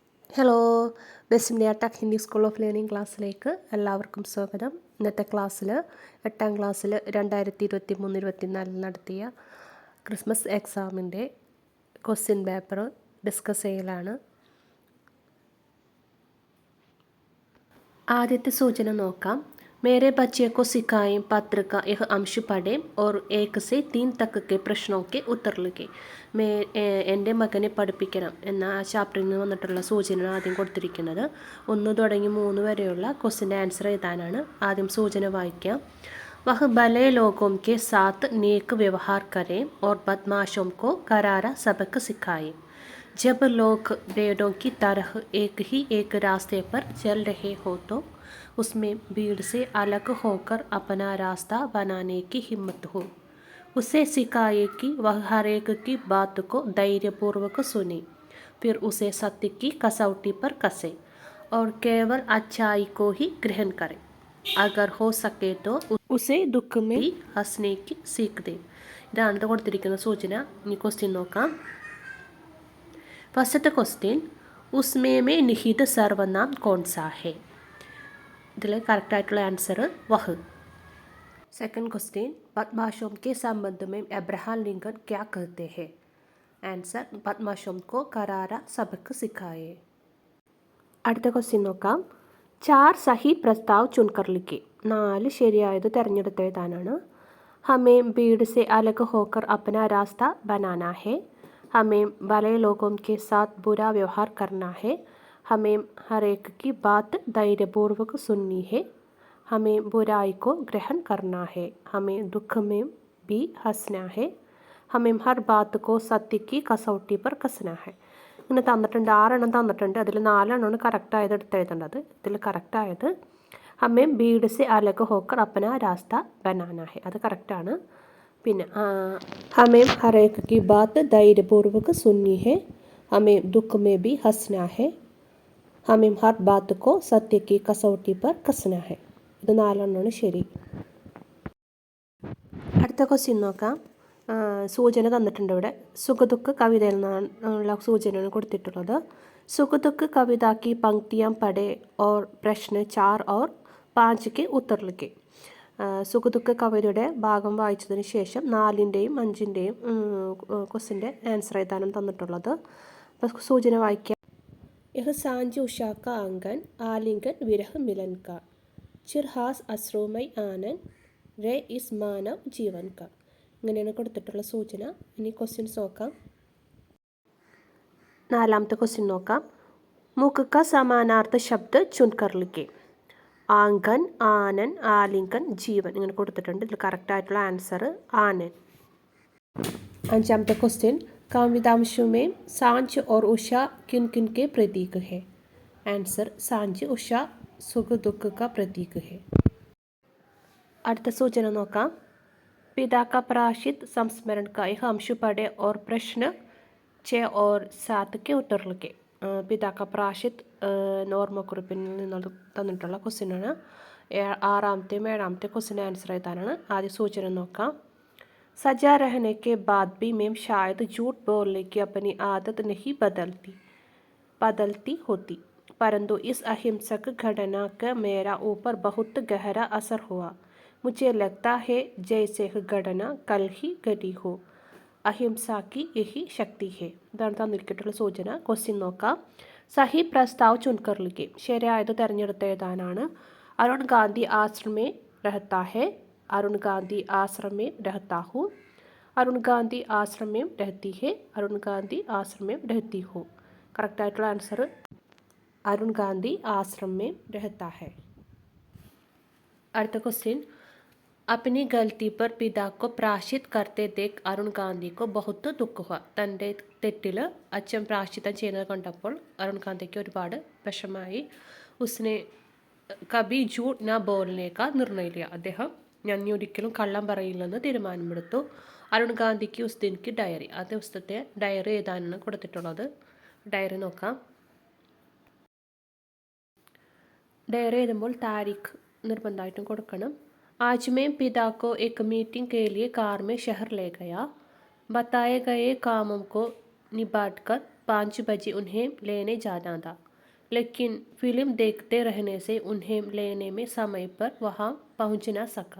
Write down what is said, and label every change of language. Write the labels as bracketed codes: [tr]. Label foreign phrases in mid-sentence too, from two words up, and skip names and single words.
[ml] ഹലോ, ബെസ്മിയ ടെക് ഹിന്ദി സ്കൂൾ ഓഫ് ലേണിംഗ് ക്ലാസ്സിലേക്ക് എല്ലാവർക്കും സ്വാഗതം. ഇന്നത്തെ ക്ലാസ്സിൽ 8ാം ക്ലാസ്സിൽ 2023-24 നടത്തിയ ക്രിസ്മസ് എക്സാമിൻ്റെ ക്വസ്റ്റ്യൻ പേപ്പർ ഡിസ്കസ് ചെയ്യലാണ്. ആദ്യത്തെ സൂചന നോക്കാം. [hi] मेरे बच्चे को सिखाएं पत्र का यह अंश पढ़ें और 1 से 3 तक के प्रश्नों के उत्तर लिखें. [ml] എൻ്റെ മകനെ പഠിപ്പിക്കണം എന്ന ആ ചാപ്റ്ററിൽ നിന്ന് വന്നിട്ടുള്ള സൂചന ആദ്യം കൊടുത്തിരിക്കുന്നത്. 1 തുടങ്ങി 3 വരെയുള്ള ക്വസ്റ്റിൻ്റെ ആൻസർ എഴുതാനാണ്. ആദ്യം സൂചന വായിക്കാം. [hi] वह भले लोगों के साथ नेक व्यवहार करें और बदमाशों को करारा सबक सिखाएं. जब लोग भेड़ों की तरह एक रास्ते पर चल रहे हो तो उसमें भीड़ से अलग होकर अपना रास्ता बनाने की हिम्मत हो. उसे सिखाए कि वह हर एक की बात को धैर्यपूर्वक सुने, फिर उसे सत्य की कसौटी पर कसे और केवल अच्छाई को ही ग्रहण करे. अगर हो सके तो उसे दुख में भी हंसने की सीख दे. [ml] ഇതാണ് കൊടുത്തിരിക്കുന്ന സൂചന. ഇനി ക്വസ്റ്റ്യൻ നോക്കാം. [hi] फर्स्ट क्वेश्चन, उसमें में निहित सर्वनाम कौन सा है? [ml] ഇതിൽ കറക്റ്റായിട്ടുള്ള ആൻസർ വഹ്. [hi] सेकंड क्वेश्चन, बदमाशों के संबंध में अब्राहम लिंकन क्या कहते हैं? ആൻസർ बदमाशों को करारा सबक सिखाए. [ml] അടുത്ത ക്വസ്റ്റ്യൻ നോക്കാം. [hi] 4 सही प्रस्ताव चुनकर लिखें. [ml] 4 ശരിയായത് തിരഞ്ഞെടുത്ത് എഴുതാനാണ്. [hi] हमें भीड़ से अलग होकर अपना रास्ता बनाना है. हमें भले लोगों के साथ बुरा व्यवहार करना है. हमें हर एक की बात धैर्यपूर्वक सुननी है. हमें बुराई को ग्रहण करना है. हमें दुख में भी हंसना है. हमें हर बात को सत्य की कसौटी पर कसना है. [ml] ഇങ്ങനെ തന്നിട്ടുണ്ട്, 6 തന്നിട്ടുണ്ട്. അതിൽ 4 കറക്റ്റായത് എടുത്ത് എഴുതേണ്ടത്. ഇതിൽ കറക്റ്റായത് [hi] हमें भीड़ से अलग होकर अपना रास्ता बनाना है, [ml] അത് കറക്റ്റാണ്. [hi] പിന്നെ हमें हर एक की बात धैर्यपूर्वक सुननी है. हमें दुख में भी हंसना है. हमें हर बात को सत्य की कसौटी पर कसना है. [ml] ഇത് 4 ശരി. അടുത്ത ക്വസ്റ്റ്യൻ നോക്കാം. സൂചന തന്നിട്ടുണ്ട് ഇവിടെ. സുഖദുഃഖ കവിതയിൽ നിന്നുള്ള സൂചനയാണ് കൊടുത്തിട്ടുള്ളത്. [hi] സുഖദുഃഖ കവിത की पंक्तियां पढ़े और प्रश्न 4 और 5 के उत्तर लिखे. [ml] സുഖദുഃഖ കവിതയുടെ ഭാഗം വായിച്ചതിന് ശേഷം 4ൻ്റെയും 5ൻ്റെയും ക്വസ്റ്റിൻ്റെ ആൻസർ എഴുതാനും തന്നിട്ടുള്ളത്. അപ്പോൾ സൂചന വായിക്കാം. [hi] यह सांझ उषा का आंगन आलिंगन विरह मिलन का चिरहास अश्रुमय आनंद रे इस मानव जीवन का. [ml] ഇങ്ങനെയാണ് കൊടുത്തിട്ടുള്ള സൂചന. ഇനി ക്വസ്റ്റ്യൻസ് നോക്കാം. 4ാമത്തെ ക്വസ്റ്റ്യൻ നോക്കാം. [hi] മുഖ का समानार्थ शब्द चुनकर लिखे. आंगन, आनन, आलिंगन, जीवन [ml] ഇങ്ങനെ കൊടുത്തിട്ടുണ്ട്. ഇതിൽ കറക്റ്റായിട്ടുള്ള ആൻസർ ആനൻ. 5ാമത്തെ ക്വസ്റ്റ്യൻ, [hi] काव्यांशों में सांझ और उषा किन किन के प्रतीक है? आंसर सांझ उषा सुख दुख का प्रतीक है. [ml] അടുത്ത സൂചന നോക്കാം. [hi] पिता का प्रायश्चित संस्मरण का यह अंश पढ़े और प्रश्न 6 और 7 के उत्तर लिखे. [ml] पिता का प्रायश्चित ഓർമ്മക്കുറിപ്പിൽ നിന്ന് തന്നിട്ടുള്ള ക്വസ്റ്റ്യനാണ്. 6ാമത്തെയും 7ാമത്തെ ക്വസ്റ്റ്യൻ ആൻസർ എഴുതാനാണ്. ആദ്യ സൂചന നോക്കാം. [hi] सजा रहने के बाद भी मैं शायद झूठ बोलने की अपनी आदत नहीं बदलती होती, परंतु इस अहिंसक घटना का मेरा ऊपर बहुत गहरा असर हुआ. मुझे लगता है जैसे घटना कल ही घटी हो. അഹിംസ की यही शक्ति है. [ml] ഇതാണ് തന്നിരിക്കട്ടുള്ള സൂചന. ക്വസ്റ്റ്യൻ നോക്കാം. [hi] सही प्रस्ताव चुनकर लिखें. [ml] ശരിയായത് തിരഞ്ഞെടുത്ത് എഴുതാനാണ്. [hi] अरुण गांधी आश्रम में रहता है. अरुण गांधी आश्रम में रहता हूँ. अरुण गांधी आश्रम में रहती है. अरुण गांधी आश्रम में रहती हूँ. [ml] കറക്റ്റായിട്ടുള്ള ആൻസർ [hi] अरुण गांधी आश्रम में रहता है. [ml] അടുത്ത ക്വസ്റ്റ്യൻ, [hi] अपनी गलती पर पिता को प्रायश्चित करते देख अरुण गांधी को बहुत दुख हुआ. [ml] തൻ്റെ തെറ്റിൽ അച്ഛൻ പ്രായശ്ചിത്തം ചെയ്യുന്നത് കണ്ടപ്പോൾ അരുൺ ഗാന്ധിക്ക് ഒരുപാട് വിഷമായി. [hi] उसने कभी झूठ ना बोलने का निर्णय लिया. [ml] അദ്ദേഹം ഞാൻ ഒരിക്കലും കള്ളം പറയില്ലെന്ന് തീരുമാനമെടുത്തു. അരുൺ ഗാന്ധിക്ക് [hi] उस दिन की डायरी. [ml] ആ ദിവസത്തെ ഡയറി എഴുതാനാണ് കൊടുത്തിട്ടുള്ളത്. ഡയറി നോക്കാം. ഡയറി എഴുതുമ്പോൾ താരിഖ് നിർബന്ധമായിട്ടും കൊടുക്കണം. [hi] आज मैं पिता को एक मीटिंग के लिए कार में शहर ले गया. बताए गए कामों को निपटाकर 5 बजे उन्हें लेने जाना था. लेकिन फिल्म देखते रहने से उन्हें लेने में समय पर वहाँ पहुँच न सका।